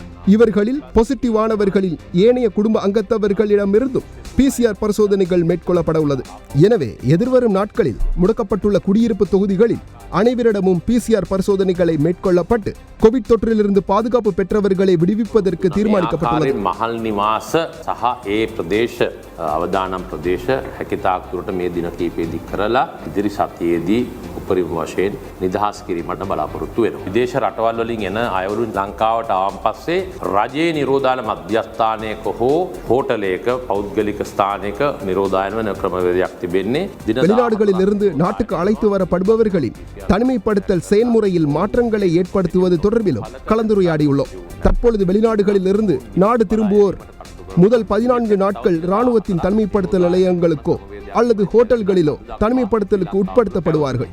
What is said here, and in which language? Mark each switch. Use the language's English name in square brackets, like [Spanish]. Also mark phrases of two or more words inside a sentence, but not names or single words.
[Tamil] இவர்களில் பாசிட்டிவ் ஆனவர்களில் ஏனைய குடும்ப அங்கத்தவர்களிடமிருந்தும் PCR பரிசோதனைகள் மேற்கொள்ளப்பட உள்ளது. எனவே எதிர்வரும் நாட்களில் முடக்கப்பட்டுள்ள குடியிருப்பு தொகுதிகளில் அனைவரிடமும் PCR பரிசோதனைகளை மேற்கொள்ளப்பட்டு கோவிட் தொற்றிலிருந்து பாதுகாப்பு பெற்றவர்களை விடுவிப்பதற்கு தீர்மானிக்கப்பட்டுள்ளது. [Sinhala] මහල් නිවාස සහ ඒ ප්‍රදේශ අවදානම් ප්‍රදේශ හැකිතාක් දුරට මේ දින කීපෙදී කරලා ඉදිරි සතියේදී උපරිම වශයෙන් නිදහස් කිරීමට බලාපොරොත්තු වෙනවා. විදේශ රටවල් වලින් එන අයවරු ලංකාවට ආවන් පස්සේ රජයේ නිරෝධායන මධ්‍යස්ථානයක හෝ හෝටලයක පෞද්ගලික ස්ථානයක නිරෝධායන වන ක්‍රමවේදයක් තිබෙන්නේ. [Tamil] வெளிநாடுகளில் இருந்து நாட்டுக்கு அழைத்து வரப்படுபவர்களின் தனிமைப்படுத்தல் செயல்முறையில் மாற்றங்களை ஏற்படுத்துவது தொடர்பிலும் கலந்துரையாடியுள்ளோம். தற்பொழுது வெளிநாடுகளில் இருந்து நாடு திரும்புவோர் முதல் 14 நாட்கள் இராணுவத்தின் தனிமைப்படுத்தல் நிலையங்களுக்கோ அல்லது ஹோட்டல்களிலோ தனிமைப்படுத்தலுக்கு உட்படுத்தப்படுவார்கள்.